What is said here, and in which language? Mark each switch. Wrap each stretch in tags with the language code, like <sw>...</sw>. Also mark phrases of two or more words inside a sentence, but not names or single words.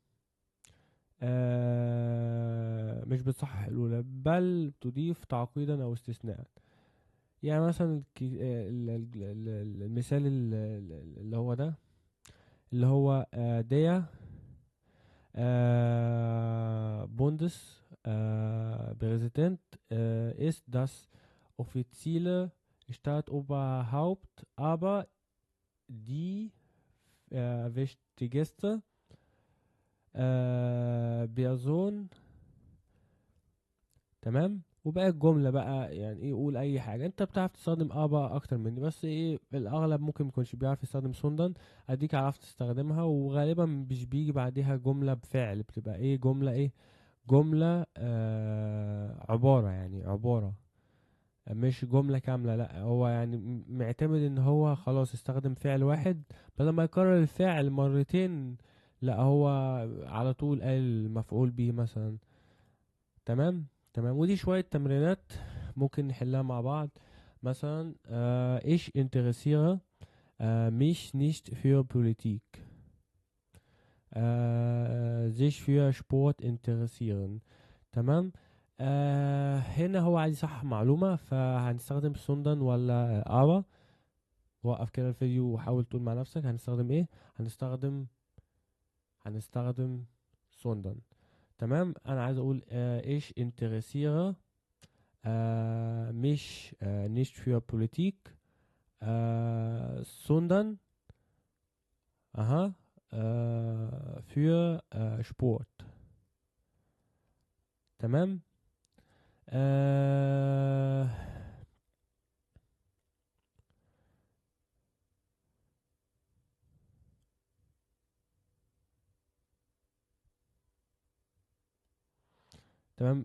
<ar>مش بتصحح الأولى، بل تضيف تعقيدا أو استثناء. يعني مثلا المثال اللي هو ده، اللي هو</ar> <de>die Bundes Präsident ist das offizielle Staatsoberhaupt, aber die wichtigste Person.</de> <ar>تمام. وبقى الجملة بقى يعني ايه، قول اي حاجة. انت بتعرف تستخدم ابا اكتر مني، بس ايه الاغلب ممكن ميكونش بيعرف يستخدم سوندن. اديك عرفت تستخدمها، وغالبا مش بيجي بعدها جملة بفعل، بتبقى ايه جملة ايه، جملة عبارة، يعني عبارة مش جملة كاملة. لا، هو يعني معتمد ان هو خلاص استخدم فعل واحد، بدل ما يكرر الفعل مرتين، لا هو على طول قال مفعول به مثلا. تمام. تمام. ودي شوية تمرينات ممكن نحلها مع بعض.</ar> <de>مثلا ich interessiere mich nicht für Politik. sich für Sport interessieren.</de> <ar>تمام. هنا هو عايز يصحح معلومة، فهنستخدم سوندن ولا ارا. وقف كده الفيديو وحاول تقول مع نفسك هنستخدم ايه. هنستخدم سوندن. تمام. انا عايز اقول</ar> <de>ich interessiere mich nicht für Politik, sondern für Sport.</de> <ar>تمام. آه تمام.</ar>